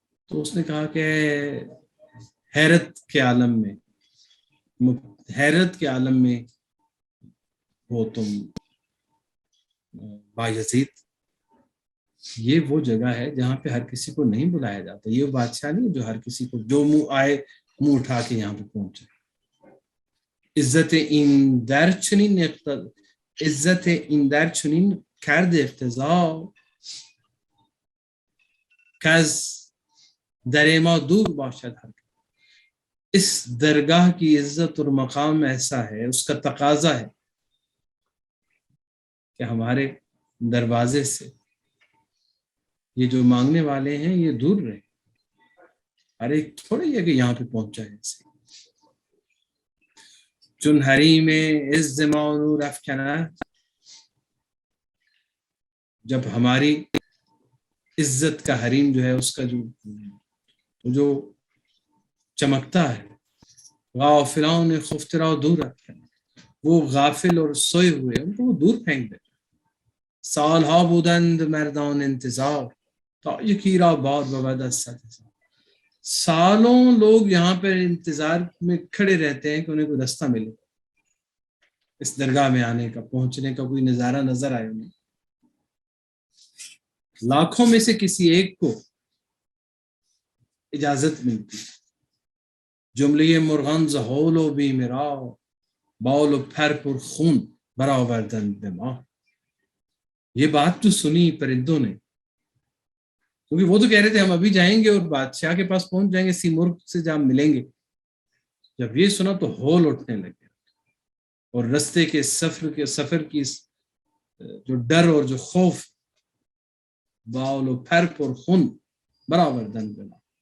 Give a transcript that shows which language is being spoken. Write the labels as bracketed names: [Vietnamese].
[Urdu] تو اس نے کہا کہ حیرت کے عالم میں، حیرت کے عالم میں ہو تم بایزید. یہ وہ جگہ ہے جہاں پہ ہر کسی کو نہیں بلایا جاتا. یہ بادشاہ نہیں جو ہر کسی کو جو منہ آئے منہ اٹھا کے یہاں پہ پہنچے. [Persian] عزت این در چنین عزت این در چنین کرد اقتضا، کز در ما دور باشد ہر. [Urdu] اس درگاہ کی عزت اور مقام ایسا ہے، اس کا تقاضا ہے کہ ہمارے دروازے سے یہ جو مانگنے والے ہیں یہ دور رہے. ہر ایک تھوڑی ہے کہ یہاں پہ پہنچ جائے. [Persian] چون حریم عز ما نور افکند، [Urdu] جب ہماری عزت کا حریم جو ہے اس کا جو چمکتا ہے، [Persian] غافلان خفترا دور افکند، [Urdu] وہ غافل اور سوئے ہوئے ان کو وہ دور پھینک دے. [Persian] سالها بودند مردان انتظار، تا یکی را باد بود از صد هزار. [Urdu] سالوں لوگ یہاں پر انتظار میں کھڑے رہتے ہیں کہ انہیں کوئی رستہ ملے، اس درگاہ میں آنے کا، پہنچنے کا کوئی نظارہ نظر آئے انہیں. لاکھوں میں سے کسی ایک کو اجازت ملتی. [Persian] جمله مرغان ز هول و بیم را، بال و پر پر خون برآوردند به ما. [Urdu] یہ بات تو سنی پرندوں نے، کیونکہ وہ تو کہہ رہے تھے ہم ابھی جائیں گے اور بادشاہ کے پاس پہنچ جائیں گے، سیمرغ سے جہاں ملیں گے. جب یہ سنا تو ہول اٹھنے لگے، اور رستے کے سفر کی جو ڈر اور جو خوف، [Persian] بال و پر پر خون برآوردند به ما.